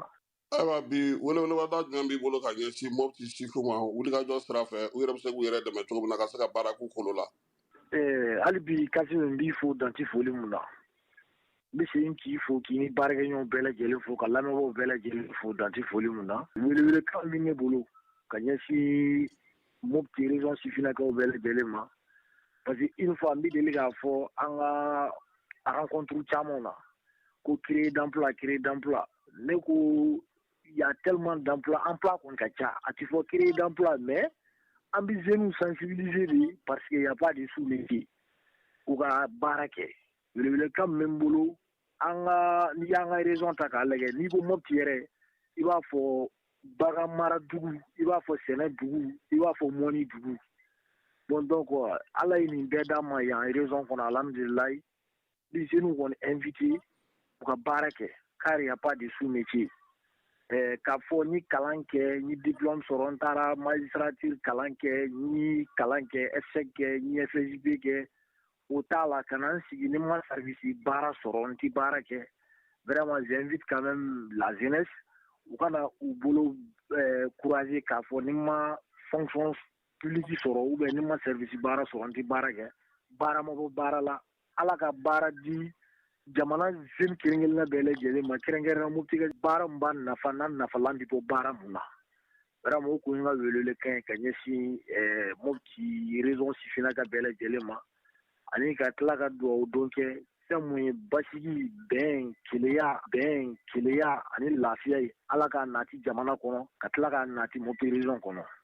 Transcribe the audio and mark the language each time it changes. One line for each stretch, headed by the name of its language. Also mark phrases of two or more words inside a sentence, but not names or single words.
Bambara: ayiwa bi weleweleda jumɛn b'i bolo ka ɲɛsin mɔbiti sifu ma wulikajɔ sira fɛ u yɛrɛ bɛ se k'u yɛrɛ dɛmɛ cogo min na ka se ka baara k'u kolo la hali bi kasi min b'i fo danti foli mun na n bɛ segin k'i fo k'i ni baarakɛɲɔgɔnw bɛɛ lajɛlen fo ka lamɛnbaaw bɛɛ lajɛlen fo danti foli mun na welewelekan min ne bolo ka ɲɛsin mɔbiti région sifinnakaw bɛɛ lajɛlen ma
French: parce que une fois
Bambara: n bɛ deli k'a fɔ an ka rencontre camanw na ko
French: créer d'emploi
Bambara: ne ko
French: y a tellement d'emploi emploi
Bambara: kɔni ka ca a ti fɔ
French: créer d'emploi
Bambara: mais an bɛ jeunes sensibiliser de
French: parce que y a pas de sous-métier
Bambara: u ka baara kɛ welewelekan min bɛ n bolo n'i y'an ka région ta k'a lajɛ n'i ko Mopti yɛrɛ i b'a fɔ bagan mara dugu i b'a fɔ sɛnɛ dugu i b'a fɔ mɔni dugu bon donc ala ye nin bɛɛ d'an ma yan région kɔnɔ alhamdulilayi ni jeunes kɔni invité u ka baara kɛ car y
French: a pas de sous-métier
Bambara: k'a fɔ n ye kalan kɛ n ye diplôme sɔrɔ n taara magistrature kalan kɛ n ye kalan kɛ ESSEC kɛ n ye FSJP kɛ o t'a la ka na n sigi ni ma service baara sɔrɔ n tɛ baara kɛ
French: vraiment j'invite quand même la jeunesse
Bambara: u kana u bolo courager k'a fɔ ni ma
French: fonction publique
Bambara: sɔrɔ
French: ou bien
Bambara: ni ma service baara sɔrɔ n tɛ baara kɛ baara ma bɔ baara la ala ka baara di jamana jeune kelen-kelenna bɛɛ lajɛlen ma kɛrɛnkɛrɛnnenya Mopti ka baara min b'a nafa n'a nafalan bɛ bɔ baara mun na vraiment o kun ye n ka welewelekan ye ka ɲɛsin Mopti région sifinnaka bɛɛ lajɛlen ma ani ka tila ka dugawu don kɛ fɛn mun ye basigi bɛn keleya ani lafiya ye ala k'a nati jamana kɔnɔ ka tila k'a nati Mopti région kɔnɔ